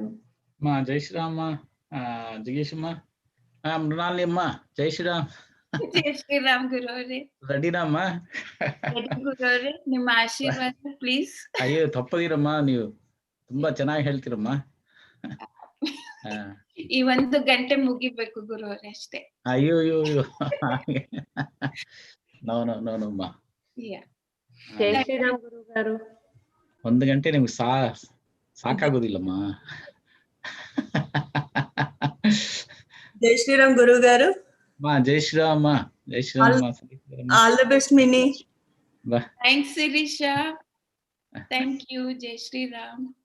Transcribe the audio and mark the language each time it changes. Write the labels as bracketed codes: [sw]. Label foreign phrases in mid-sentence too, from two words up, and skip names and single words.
[te] మా జై శ్రీరామ్ జగేష్ అమ్మా, మృణాలి అమ్మా, జై శ్రీరామ్. [kn] ಜೈ ಶ್ರೀರಾಮ್ ಗುರುವರೇ. [te] రెడీనామ్మా? [kn] ರೆಡಿ ಗುರುವರೇ. ನಿಮ್ಮ ಆಶೀರ್ವಾದ ಪ್ಲೀಸ್. ಅಯ್ಯೋ ತಪ್ಪದಿರಮ್ಮ, ನೀವು ತುಂಬಾ ಚೆನ್ನಾಗಿ ಹೇಳ್ತೀರಮ್ಮ. ಈ 1 ಗಂಟೆ ಮುಗಿಬೇಕು ಗುರುವರೇ ಅಷ್ಟೇ. ಅಯ್ಯೋ ನೋ ಅಮ್ಮ. [te] జై శ్రీరామ్ గురువు గారు. [kn] 1 ಗಂಟೆ ನಿಮ್ಗೆ సాకాಗೋದಿಲ್ಲಮ್ಮ. [te] జై శ్రీరామ్ గురువు గారు. మా జై శ్రీరామ్. జై శ్రీరామ్. [en] All the best [te] మినీ. [en] Thanks Shirisha. Thank you. [te] జై శ్రీరామ్.